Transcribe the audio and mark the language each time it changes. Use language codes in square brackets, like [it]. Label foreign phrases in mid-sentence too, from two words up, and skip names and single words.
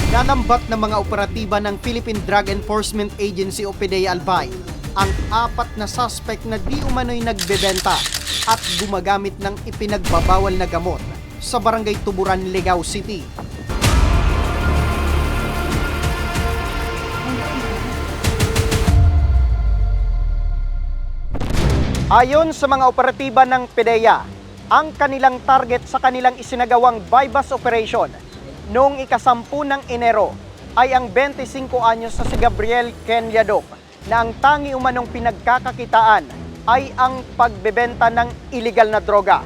[tl] Nalambat ng mga operatiba ng Philippine Drug Enforcement Agency o PDEA Albay ang 4 na suspect na di umano'y nagbebenta at gumagamit ng ipinagbabawal na gamot sa Barangay Tuburan, Legao City. Ayon sa mga operatiba ng PDEA, ang kanilang target sa kanilang isinagawang [en] bypass operation [tl] noong ika-10 ng Enero ay ang 25 anyos na si Gabriel Ken Yadok na ang tangi umanong pinagkakakitaan ay ang pagbebenta ng illegal na droga.